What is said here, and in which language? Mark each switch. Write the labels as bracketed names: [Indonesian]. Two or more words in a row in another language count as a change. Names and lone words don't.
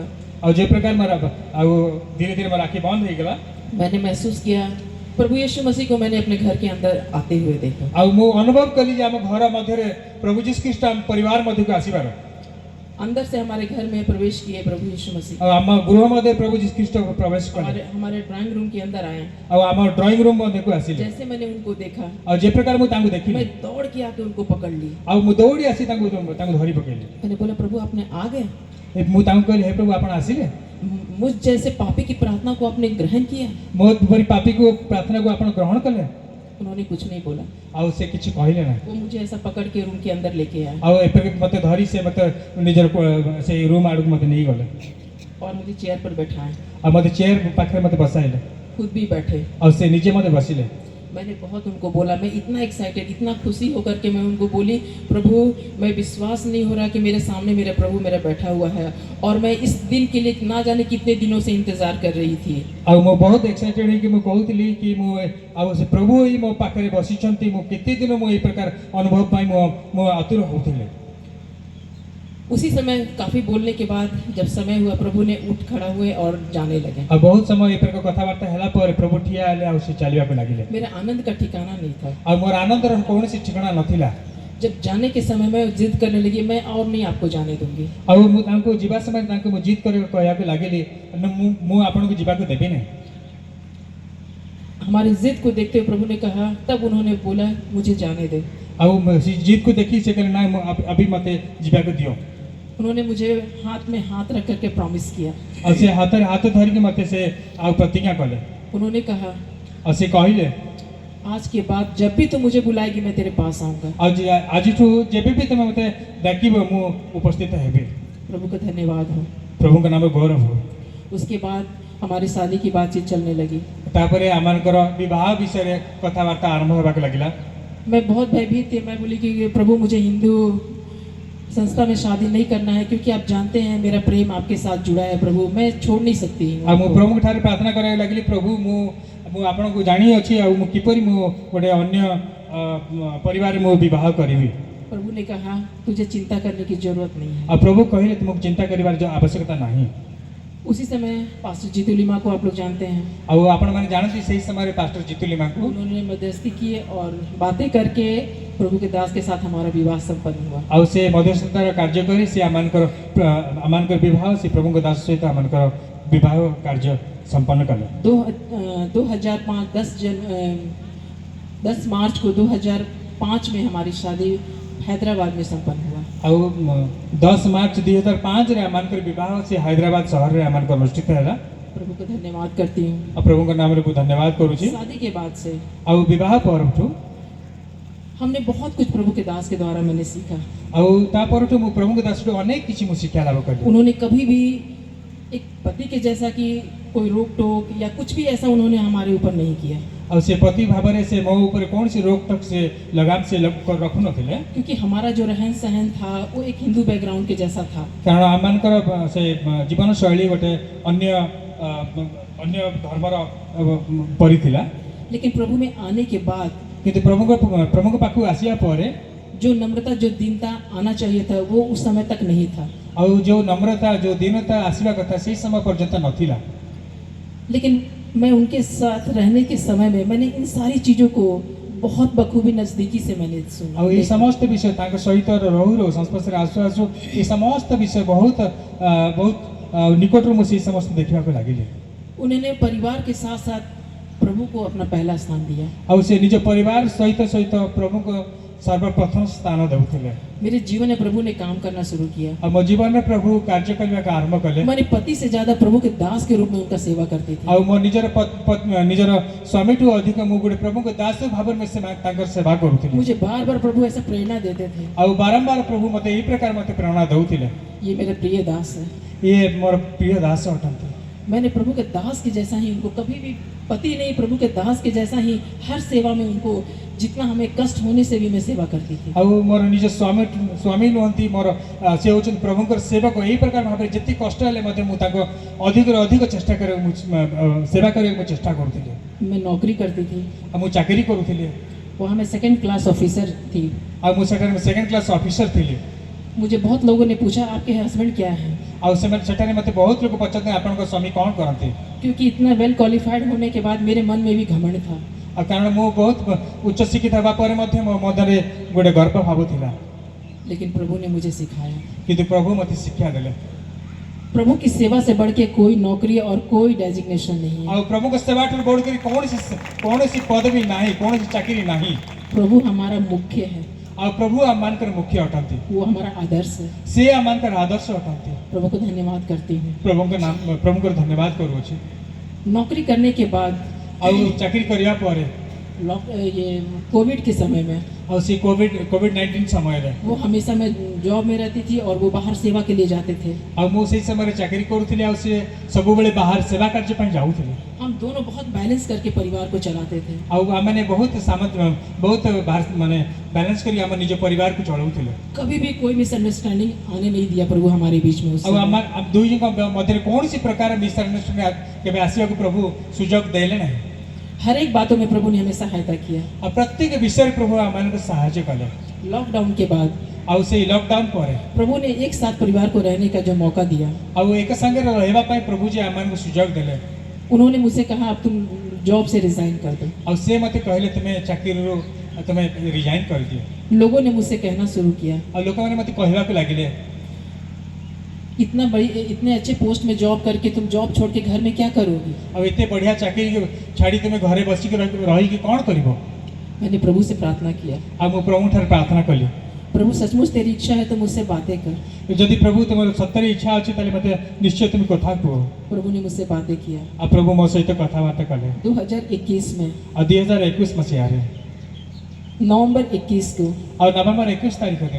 [Odia] ଆଉ ଯେ ପ୍ରକାର ମୋର ଧୀରେ ଧୀରେ ମୋର ଆଖି ବନ୍ଦ ହୋଇଗଲା, [Hindi] मैंने महसूस किया प्रभु यीशु मसीह को मैंने अपने घर के अंदर आते हुए देखा। [Odia] ଆଉ ମୁଁ ଅନୁଭବ କଲି ଯେ ଆମ ଘର ମଧ୍ୟରେ ପ୍ରଭୁ ଯୀଶୁ ଖ୍ରୀଷ୍ଟ ଆମ ପରିବାର ମଧ୍ୟକୁ ଆସିବାର। [Hindi] अंदर से हमारे घर में प्रवेश किए प्रभु यीशु मसीह। [Odia] ଆଉ ଆମ ଗୃହ ମଧ୍ୟ ପ୍ରଭୁ ଯୀଶୁ ଖ୍ରୀଷ୍ଟ ପ୍ରବେଶ କଲେ [Hindi] हमारे हमारे [English] drawing room [Hindi] के अंदर आए। [Odia] ଆଉ ଆମ [English] drawing room [Odia] ମଧ୍ୟକୁ ଆସିଲେ [Hindi] जैसे मैंने उनको देखा, [Odia] ଆଉ ଯେ ପ୍ରକାର ମୁଁ ତାଙ୍କୁ ଦେଖିଲି [Hindi] मैं दौड़ के आके उनको पकड़ ली। [Odia] ଆଉ ମୁଁ ଦୌଡ଼ି ଆସି ତାଙ୍କୁ ଧରି ପକେଇଲି। [Hindi] मैंने बोला प्रभु आपने आ गए, [Odia] ମୁଁ ତାଙ୍କୁ କହିଲି ହେ ପ୍ରଭୁ ଆପଣ ଆସିଲେ, [Hindi] मुझ जैसे पापी की प्रार्थना को आपने ग्रहण किया। [Odia] ମୋ ପରି ପାପୀକୁ ପ୍ରାର୍ଥନାକୁ ଆପଣ ଗ୍ରହଣ କଲେ। [Hindi] उन्होंने कुछ नहीं बोला। [Odia] ଆଉ ସେ କିଛି କହିଲେ ନାହିଁ। [Hindi] वो मुझे ऐसा पकड़ के रूम के अंदर लेके आए [Odia] ଆଉ ଏପରି ମୋତେ ଧରି ସେ ମୋତେ ନିଜର ସେଇ ରୁମ୍ ଆଡ଼କୁ ମୋତେ ନେଇଗଲେ [Hindi] और मुझे चेयर पर बैठाए, [Odia] ଆଉ ମୋତେ ଚେୟାର ପାଖରେ ମୋତେ ବସାଇଲେ [Hindi] खुद भी बैठे। [Odia] ଆଉ ସେ ନିଜେ ମୋତେ ବସିଲେ। [Hindi] मैंने बहुत उनको बोला, मैं इतना एक्साइटेड, इतना खुशी होकर के मैं उनको बोली प्रभु मैं विश्वास नहीं हो रहा कि मेरे सामने मेरा प्रभु मेरा बैठा हुआ है और मैं इस दिन के लिए ना जाने कितने दिनों से इंतजार कर रही थी। [Odia] ଆଉ ମୁଁ ବହୁତ ଏକ୍ସାଇଟେଡ୍ ହେଇକି ମୁଁ କହୁଥିଲି କି ମୁଁ ଆଉ ସେ ପ୍ରଭୁ ହିଁ ମୋ ପାଖରେ ବସିଛନ୍ତି, ମୁଁ କେତେ ଦିନ ମୁଁ ଏଇ ପ୍ରକାର ଅନୁଭବ ପାଇଁ ମୁଁ ଆତୁର ହେଉଥିଲି। [Hindi] उसी समय काफी बोलने के बाद जब समय हुआ प्रभु ने उठ खड़ा हुए और जाने लगे। [Odia] ଆଉ ବହୁତ ସମୟ ଏ ପ୍ରକାର କଥାବାର୍ତ୍ତା ହେଲା ପରେ ପ୍ରଭୁ ଠିଆ ହେଲେ ଆଉ ସେ ଚାଲିବାକୁ ଲାଗିଲେ। [Hindi] मेरा आनंद का ठिकाना नहीं था। [Odia] ଆଉ ମୋର ଆନନ୍ଦର କୌଣସି ଠିକଣା ନଥିଲା। [Hindi] जब जाने के समय में जिद करने लगी मैं और नहीं आपको जाने दूंगी। [Odia] ଆଉ ମୁଁ ତାଙ୍କୁ ଯିବା ସମୟରେ ତାଙ୍କୁ ମୁଁ ଜିଦ୍ କରିବାକୁ କହିବାକୁ ଲାଗିଲି ମୁଁ ଆପଣଙ୍କୁ ଯିବାକୁ ଦେବି ନାହିଁ। [Hindi] हमारी जिद को देखते हुए प्रभु ने कहा, तब उन्होंने बोला मुझे जाने दे। [Odia] ଆଉ ସେ ଜିଦକୁ ଦେଖି ସେ କହିଲେ ନାଇଁ अभी ମୋତେ ଯିବାକୁ ଦିଅ। [Hindi] उन्होंने मुझे हाथ में हाथ रख करके प्रॉमिस किया। [Odia] ଆଉ ସେ ହାତରେ ହାତ ଧରିକି ମୋତେ ସେ ଆଉ ପ୍ରତିଜ୍ଞା କଲେ। [Hindi] उन्होंने कहा [Odia] ଆଉ ସେ କହିଲେ [Hindi] आज के बाद जब भी तू मुझे बुलाएगी मैं तेरे पास आऊंगा। [Odia] ଆଉ ଆଜିଠୁ ଯେବେ ବି ତମେ ମୋତେ ଡାକିବ ମୁଁ ଉପସ୍ଥିତ ହେବି। [Hindi] प्रभु का धन्यवाद हो। [Odia] ପ୍ରଭୁଙ୍କ ନାମ ଗୌରବ ହଉ। [Hindi] उसके बाद हमारी शादी की बातचीत चलने लगी। [Odia] ତାପରେ ଆମମାନଙ୍କର ବିବାହ ବିଷୟରେ କଥାବାର୍ତ୍ତା ଆରମ୍ଭ ହେବାକୁ ଲାଗିଲା। [Hindi] मैं बहुत भयभीत थी। मैं बोली कि प्रभु मुझे हिंदू संस्था में शादी नहीं करना है क्योंकि आप जानते हैं मेरा प्रेम आपके साथ जुड़ा है प्रभु, मैं छोड़ नहीं सकती हूँ [Odia] ଆଉ ମୁଁ [Hindi] आपको। [Odia] ପ୍ରଭୁଙ୍କ ଠାରେ ପ୍ରାର୍ଥନା କରିବାକୁ ଲାଗିଲି ପ୍ରଭୁ ମୁଁ ଆପଣଙ୍କୁ ଜାଣିଅଛି ଆଉ ମୁଁ କିପରି ମୁଁ ଗୋଟେ ଅନ୍ୟ ପରିବାରରେ ମୁଁ ବିବାହ କରିବି। [Hindi] प्रभु ने कहा तुझे चिंता करने की जरूरत नहीं है। [Odia] ଆଉ ପ୍ରଭୁ କହିଲେ ତୁମକୁ ଚିନ୍ତା କରିବାର ଆବଶ୍ୟକତା ନାହିଁ। [Hindi] उसी समय पास्टर जीतू लिमा को आप लोग जानते हैं, [Odia] ଆଉ ଆପଣମାନେ ଜାଣନ୍ତି ସେହି ସମୟରେ ପାଷ୍ଟର ଜିତୁ ଲିମାଙ୍କୁ [Hindi] उन्होंने मध्यस्थी किए और बातें करके प्रभु के दास के साथ हमारा विवाह संपन्न हुआ। [Odia] ଆଉ ସେ ମଧ୍ୟସ୍ଥତାର କାର୍ଯ୍ୟ କରି ସେ ଆମମାନଙ୍କର ବିବାହ ସେ ପ୍ରଭୁଙ୍କ ଦାସ ସହିତ ଆମମାନଙ୍କର ବିବାହ କାର୍ଯ୍ୟ ସମ୍ପନ୍ନ କଲେ। [Hindi] 10 मार्च को 2005 में हमारी शादी हैदराबाद में संपन्न हुआ। [Odia] ଆଉ 10 ମାର୍ଚ୍ଚ 2005 ରେ ଆମମାନଙ୍କର ବିବାହ ସେ ହାଇଦ୍ରାବାଦ ସହରରେ ଆମମାନଙ୍କର ଅନୁଷ୍ଠିତ ହେଲା। [Hindi] प्रभु को धन्यवाद करती हूँ। [Odia] ଆଉ ପ୍ରଭୁଙ୍କ ନାମରେ ମୁଁ ଧନ୍ୟବାଦ କରୁଛି। [Hindi] शादी के बाद से [Odia] ଆଉ ବିବାହ ପରଠୁ [Hindi] हमने बहुत कुछ प्रभु के दास के द्वारा मैंने सीखा। [Odia] ଆଉ ତା ପରଠୁ ମୁଁ ପ୍ରଭୁଙ୍କ ଦାସଠୁ ଅନେକ କିଛି ମୁଁ ଶିକ୍ଷା ଲାଭ କଲି। [Hindi] उन्होंने कभी भी एक पति के जैसा कि कोई रोक टोक या कुछ भी ऐसा उन्होंने हमारे ऊपर नहीं किया, [Odia] ଆଉ ସେ ପତି ଭାବରେ ସେ ମୋ ଉପରେ କୌଣସି ରୋକଟୋକ ସେ ଲଗାମ ସେ ରଖୁନଥିଲେ। [Hindi] क्योंकि हमारा जो रहन सहन था वो एक हिंदू बैकग्राउंड के जैसा था। [Odia] କାରଣ ଆମମାନଙ୍କର ସେ ଜୀବନଶୈଳୀ ଗୋଟେ ଅନ୍ୟ ଧର୍ମର ପରି ଥିଲା। [Hindi] लेकिन प्रभु में आने के बाद [Odia] କିନ୍ତୁ ପ୍ରଭୁଙ୍କ ପାଖକୁ ଆସିବା ପରେ [Hindi] जो नम्रता जो दीनता आना चाहिए था वो उस समय तक नहीं था। [Odia] ଆଉ ଯୋଉ ନମ୍ରତା ଯୋଉ ଦୀନତା ଆସିବା କଥା ସେଇ ସମୟ ପର୍ଯ୍ୟନ୍ତ ନଥିଲା। [Hindi] लेकिन मैं उनके साथ रहने के समय में मैंने इन सारी चीज़ों को बहुत बखूबी नज़दीकी से मैंने सुना। [Odia] ଆଉ ଏଇ ସମସ୍ତ ବିଷୟ ତାଙ୍କ ସହିତ ରହୁ ସଂସ୍ପର୍ଶରେ ଆସୁ ଏ ସମସ୍ତ ବିଷୟ ବହୁତ ନିକଟରୁ ମୁଁ ସେଇ ସମସ୍ତ ଦେଖିବାକୁ ଲାଗିଲି। [Hindi] उन्होंने परिवार के साथ साथ प्रभु को अपना पहला स्थान दिया। [Odia] ଆଉ ସେ ନିଜ ପରିବାର ସହିତ ପ୍ରଭୁଙ୍କ ସର୍ବପ୍ରଥମ ସ୍ଥାନ ଦେଉଥିଲେ। [Hindi] मेरे जीवन में प्रभु ने काम करना शुरू किया। [Odia] ଆଉ ମୋ ଜୀବନରେ ପ୍ରଭୁ କାର୍ଯ୍ୟ କରିବାକୁ ଆରମ୍ଭ କଲେ। [Hindi] मैंने पति से ज्यादा प्रभु के दास के रूप में उनका सेवा करती थी। [Odia] ଆଉ ମୋ ନିଜର ସ୍ୱାମୀଠୁ ଅଧିକ ମୁଁ ଗୋଟେ ପ୍ରଭୁଙ୍କ ଦାସ ଭାବରେ ତାଙ୍କର ସେବା କରୁଥିଲି। [Hindi] मुझे बार बार प्रभु ऐसा प्रेरणा देते थे। [Odia] ଆଉ ବାରମ୍ବାର ପ୍ରଭୁ ମୋତେ ଏଇ ପ୍ରକାର ମୋତେ ପ୍ରେରଣା ଦେଉଥିଲେ। [Hindi] ये मेरे प्रिय दास है। [Odia] ଇଏ ମୋର ପ୍ରିୟ ଦାସ ଅଟନ୍ତି। [Hindi] मैंने प्रभु के दास के जैसा ही उनको कभी भी पति नहीं, प्रभु के दास के जैसा ही हर सेवा में उनको जितना हमें कष्ट होने से भी मैं सेवा करती थी। [Odia] ଆଉ ମୋର ନିଜ ସ୍ୱାମୀ ନୁହନ୍ତି, ମୋର ସେ ହେଉଛନ୍ତି ପ୍ରଭୁଙ୍କର ସେବକ। ଏହି ପ୍ରକାର ଭାବରେ ଯେତେ କଷ୍ଟ ହେଲେ ମଧ୍ୟ ମୁଁ ତାଙ୍କ ଅଧିକରୁ ଅଧିକ ଚେଷ୍ଟା କରିବାକୁ ସେବା କରିବାକୁ ମୁଁ ଚେଷ୍ଟା କରୁଥିଲି। [Hindi] मैं नौकरी करती थी, [Odia] ଆଉ ମୁଁ ଚାକିରି କରୁଥିଲି। [Hindi] वहाँ मैं [English] 2nd class officer [Hindi] थी। [Odia] ଆଉ ମୁଁ ସେଠାରେ [English] 2nd class officer [Odia] ଥିଲି। [Hindi] मुझे बहुत लोगों ने पूछा आपके हस्बैंड क्या हैं, [Odia] ଆଉ ସେମାନେ ସେଠାରେ ମୋତେ ବହୁତ ଲୋକ ପଚାରନ୍ତି ଆପଣଙ୍କ ସ୍ୱାମୀ କ'ଣ କରନ୍ତି। [Hindi] क्योंकि इतना [English] well qualified [Hindi] होने के बाद मेरे मन में भी घमंड था। [Odia] ଆଉ କାରଣ ମୁଁ ବହୁତ ଉଚ୍ଚ ଶିକ୍ଷିତ ହେବା ପରେ ମଧ୍ୟ ମୋ ମନରେ ଗୋଟେ ଗର୍ବ ଭାବ ଥିଲା। [Hindi] लेकिन प्रभु ने मुझे सिखाया। [Odia] କିନ୍ତୁ ପ୍ରଭୁ ମୋତେ ଶିକ୍ଷା ଦେଲେ। [Hindi] प्रभु की सेवा से बढ़ के कोई नौकरी और कोई डेजिग्नेशन नहीं है। [Odia] ଆଉ ପ୍ରଭୁଙ୍କ ସେବାଠାରୁ ବଢ଼ିକରି କୌଣସି ପଦବୀ ନାହିଁ, କୌଣସି ଚାକିରି ନାହିଁ। [Hindi] प्रभु हमारा मुख्य है, [Odia] ଆଉ ପ୍ରଭୁ ଆମମାନଙ୍କର ମୁଖ୍ୟ ଅଟନ୍ତି, [Hindi] वो हमारा आदर्श है। [Odia] ସେ ଆମମାନଙ୍କର ଆଦର୍ଶ ଅଟନ୍ତି। [Hindi] प्रभु को धन्यवाद करती हूँ। [Odia] ପ୍ରଭୁଙ୍କର ଧନ୍ୟବାଦ କରୁଅଛି। [Hindi] नौकरी करने के बाद [Odia] ଆଉ ଚାକିରି କରିବା ପରେ [Hindi] ये कोविड के समय में [Odia] ଆଉ ସେ କୋଭିଡ-19 ସମୟରେ [Hindi] वो हमेशा मैं जॉब में रहती थी और वो बाहर सेवा के लिए जाते थे। [Odia] ଆଉ ମୁଁ ସେଇ ସମୟରେ ଚାକିରି କରୁଥିଲି ଆଉ ସେ ସବୁବେଳେ ବାହାର ସେବା କାର୍ଯ୍ୟ ପାଇଁ ଯାଉଥିଲେ। [Hindi] हम दोनों बहुत बैलेंस करके परिवार को चलाते थे। [Odia] ଆଉ ଆମମାନେ ବହୁତ ମାନେ ବାଲାନ୍ସ କରି ଆମ ନିଜ ପରିବାରକୁ ଚଳାଉଥିଲେ। [Hindi] कभी भी कोई मिसअंडरस्टैंडिंग आने नहीं दिया प्रभु हमारे बीच में। [Odia] ଆଉ ଆମ ଦୁଇ ଜଣଙ୍କ ମଧ୍ୟରେ କୌଣସି ପ୍ରକାର ମିସଅଣ୍ଡରଷ୍ଟାଣ୍ଡିଂ କେବେ ଆସିବାକୁ ପ୍ରଭୁ ସୁଯୋଗ ଦେଲେ ନାହିଁ। [Hindi] हर एक बातों में प्रभु ने हमें सहायता किया। [Odia] ଆଉ ପ୍ରତ୍ୟେକ ବିଷୟରେ ପ୍ରଭୁ ଆମମାନଙ୍କୁ ସାହାଯ୍ୟ କଲେ। [Hindi] लॉकडाउन के बाद [Odia] ଆଉ ସେଇ ଲକଡାଉନ ପରେ [Hindi] प्रभु ने एक साथ परिवार को रहने का जो मौका दिया, [Odia] ଆଉ ଏକ ସାଙ୍ଗରେ ରହିବା ପାଇଁ ପ୍ରଭୁ ଯେ ଆମମାନଙ୍କୁ ସୁଯୋଗ ଦେଲେ। [Hindi] उन्होंने मुझसे कहा अब तुम जॉब से रिजाइन कर दो। [Odia] ଆଉ ସେ ମୋତେ କହିଲେ ତୁମେ ଚାକିରିରୁ ତୁମେ ରିଜାଇନ୍ କରିଦିଅ। [Hindi] लोगों ने मुझसे कहना शुरू किया, [Odia] ଆଉ ଲୋକମାନେ ମୋତେ କହିବାକୁ ଲାଗିଲେ [Hindi] इतने अच्छे पोस्ट में जॉब करके तुम जॉब छोड़ के घर में क्या करोगी। [Odia] ଆଉ ଏତେ ବଢ଼ିଆ ଚାକିରି ଛାଡ଼ି ତୁମେ ଘରେ ବସିକି ରହିକି କ'ଣ କରିବ। [Hindi] मैंने प्रभु से प्रार्थना किया, [Odia] ଆଉ ମୁଁ ପ୍ରଭୁଠାରୁ ପ୍ରାର୍ଥନା କଲି, [Hindi] प्रभु सचमुच तेरी इच्छा है तो मुझसे बातें कर। [Odia] ଯଦି ପ୍ରଭୁ ତୁମର ସତରେ ଇଚ୍ଛା ଅଛି ତାହେଲେ ମୋତେ ନିଶ୍ଚୟ ତୁମେ କଥା କୁହ। [Hindi] प्रभु ने मुझसे बातें किया। [Odia] ଆଉ ପ୍ରଭୁ ମୋ ସହିତ କଥାବାର୍ତ୍ତା କଲେ। [Hindi] 2021 में [Odia] ଆଉ 2021 ମସିହାରେ [Hindi] नवंबर 21 को [Odia] ଆଉ ନଭେମ୍ବର 21 ତାରିଖ ଦିନ